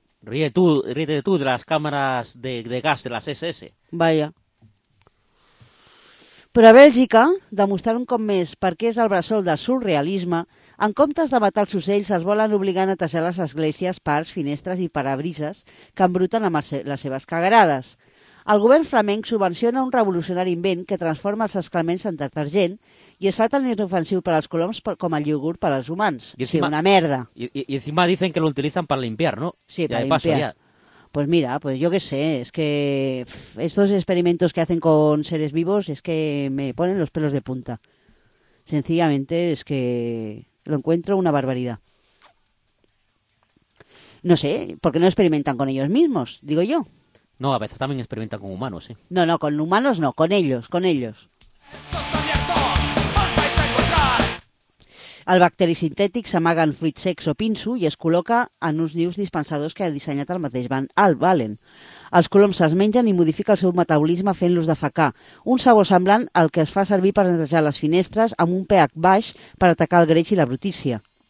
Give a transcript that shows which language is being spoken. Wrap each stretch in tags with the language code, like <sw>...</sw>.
<es>Ríete tú de las cámaras de gas de las SS. Vaya.</es> <ca>Però a Bèlgica, demostrar un cop més per què és el bressol de surrealisme, en comptes de matar els ocells, es volen obligar a netejar les esglésies, parcs, finestres i parabrises que embruten amb les seves cagarades. El govern flamenc subvenciona un revolucionari invent que transforma els excrements en detergent i es fa tan inofensiu per als coloms com el iogurt per als humans. I encima, una merda.</ca> <es>I encima dicen que lo utilizan para limpiar, ¿no? Sí, para limpiar. Paso, ya. Pues mira, pues yo qué sé, es que estos experimentos que hacen con seres vivos es que me ponen los pelos de punta. Sencillamente es que lo encuentro una barbaridad. No sé, ¿por qué no experimentan con ellos mismos? Digo yo. No, a veces también experimentan con humanos, ¿eh? No, no, con humanos no, con ellos, con ellos.</es> <ca>El bacteri sintètic s'amaga en fruits secs o pinso i es col·loca en uns nius dispensadors que ha dissenyat el mateix Van Alvalen. Els coloms se'ls mengen i modifica el seu metabolisme fent-los defecar, un sabor semblant al que es fa servir per netejar les finestres amb un pH baix per atacar el greix i la brutícia.</ca>